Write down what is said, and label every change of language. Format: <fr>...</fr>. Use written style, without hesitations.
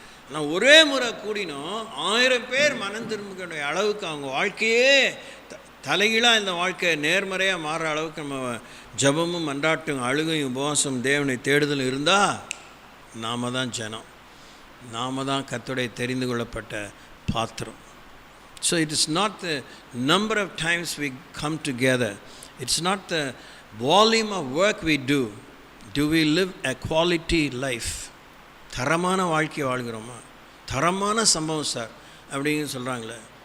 <ta>ஆனால் ஒரே முறை கூடினோம் 1000 பேர் மனம் திரும்பிக்கிற அளவுக்கு அவங்க வாழ்க்கையே தலைகீழாக இந்த வாழ்க்கை நேர்மறையாக மாறுற அளவுக்கு நம்ம ஜபமும் மன்றாட்டும் அழுகையும் உபவாசம் தேவனை தேடுதலும் இருந்தால் நாம் தான் ஜனம், நாம் தான் கர்த்தருடைய தெரிந்து கொள்ளப்பட்ட பாத்திரம்.</ta> <en>So it is not the number of times we come together. It's not the volume of work we do. Do we live a quality life?</en> <ta>தரமான வாழ்க்கை வாழ்கிறோமா? தரமான சம்பவம் சார் அப்படிங்க சொல்கிறாங்களே.</ta>